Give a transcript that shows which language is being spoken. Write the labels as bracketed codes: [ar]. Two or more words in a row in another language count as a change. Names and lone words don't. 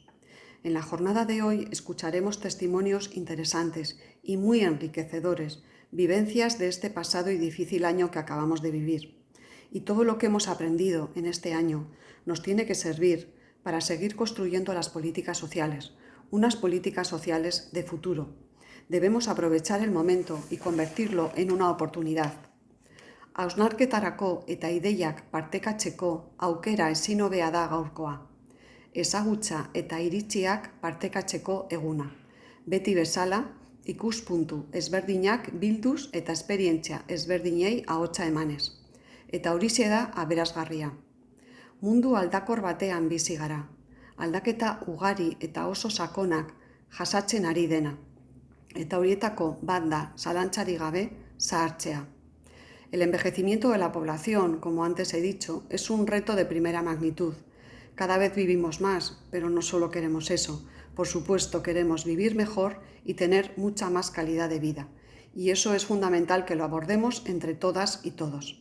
[es] En la jornada de hoy escucharemos testimonios interesantes y muy enriquecedores, vivencias de este pasado y difícil año que acabamos de vivir. Y todo lo que hemos aprendido en este año nos tiene que servir para seguir construyendo las políticas sociales, unas políticas sociales de futuro. Debemos aprovechar el momento y convertirlo en una oportunidad. [eu] Hausnarketarako eta ideiak partekatzeko aukera ezin hobea da gaurkoa. Ezagutza eta iritziak partekatzeko eguna. Beti bezala, ikuspuntu ezberdinak bilduz eta esperientzia ezberdinei ahotsa emanez. Eta horixe da aberasgarria. Mundu aldakor batean bizi gara. Aldaketa ugari eta oso sakonak jasatzen ari dena. Eta horietako bat da, zalantzarik gabe, zahartzea. [es] El envejecimiento de la población, como antes he dicho, es un reto de primera magnitud. Cada vez vivimos más, pero no solo queremos eso. Por supuesto, queremos vivir mejor y tener mucha más calidad de vida. Y eso es fundamental que lo abordemos entre todas y todos.